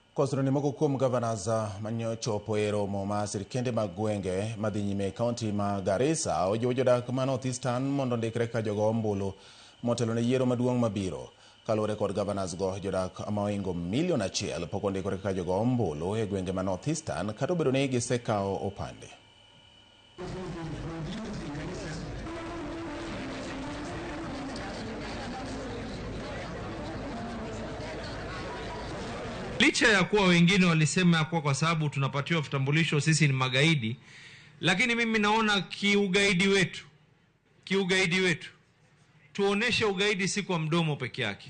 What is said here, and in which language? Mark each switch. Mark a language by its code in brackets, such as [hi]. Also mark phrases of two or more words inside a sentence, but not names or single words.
[luo] Kosro ni moko kuom governors manyochopo e romo ma sirkende mag gwenge madhi nyime kaunti ma Garissa ojiwo jodak ma North Eastern mondo ndikre ka jogo ombulu motelo ne yiero maduong' mabiro. Kaluwore kod governors go, jodak ma oingo 1 million pok ondikore ka jogo ombulu e gwenge ma North Eastern kata obedo ni gisekao opande. [sw] Licha ya kuwa wengine walisema ya kuwa kwa sababu tunapatiwa vitambulisho sisi ni magaidi, lakini mimi naona kiugaidi wetu tuoneshe ugaidi si kwa mdomo peke yake.